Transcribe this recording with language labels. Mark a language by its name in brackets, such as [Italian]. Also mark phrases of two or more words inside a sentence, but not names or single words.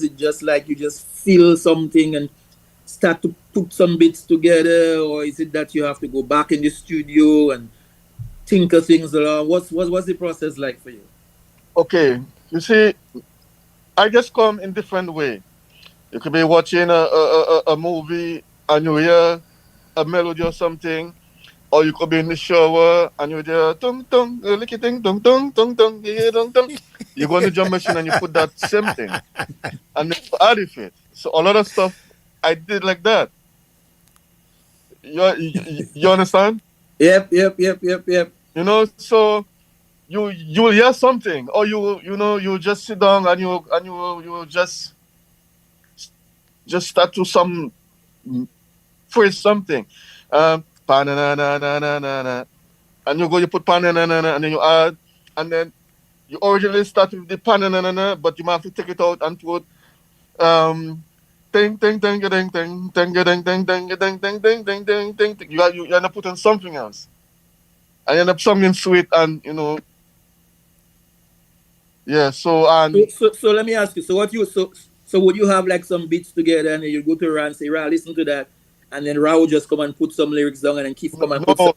[English] It just like you just feel something and start to put some bits together, or is it that you have to go back in the studio and tinker things around? What's the process like for you? Okay, you see, I just come in different way. You could be watching a movie and you hear a melody or something, or you could be in the shower and you hear tung tung, licky ting tung tung tung tung, tung tung. You go on the drum machine and you put that same thing, and then you add it. So a lot of stuff I did like that. You understand? Yep. You know, so you will hear something, or you just sit down and you just start to some phrase something, pa na na na na na na na, and you put pa na na na na, and then you add, and then you originally start with the pa na na na na, but you might have to take it out and put ting ting ting ting ting ting ting ting ting ting ting ting ting ting ting. You end up putting something else, and you end up something sweet, and yeah. So and So let me ask you. So would you have like some beats together and then you go to Ra and say, Ra, listen to that, and then Ra would just come and put some lyrics down, and then Keith come and put some